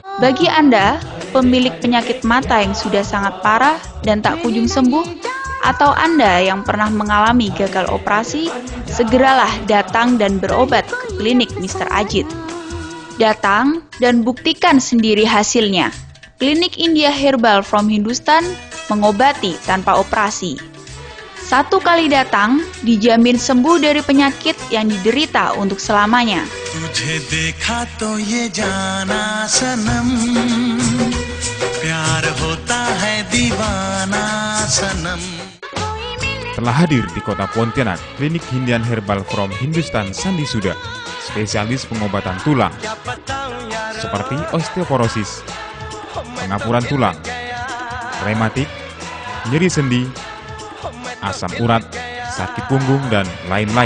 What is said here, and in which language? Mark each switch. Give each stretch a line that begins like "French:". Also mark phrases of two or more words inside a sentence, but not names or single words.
Indonesian: Bagi Anda, pemilik penyakit mata yang sudah sangat parah dan tak kunjung sembuh, atau Anda yang pernah mengalami gagal operasi, segeralah datang dan berobat ke klinik Mr. Ajit. Datang dan buktikan sendiri hasilnya. Klinik India Herbal from Hindustan mengobati tanpa operasi. Satu kali datang, dijamin sembuh dari penyakit yang diderita untuk selamanya.
Hindi: तुझे देखा तो ये जाना सनम प्यार होता है दीवाना सनम.
Indonesian: Telah hadir di kota Pontianak, klinik Hindian Herbal from Hindustan Sandi Suda, spesialis pengobatan tulang, seperti osteoporosis, pengapuran tulang, rematik, nyeri sendi, asam urat, sakit punggung, dan lain-lain.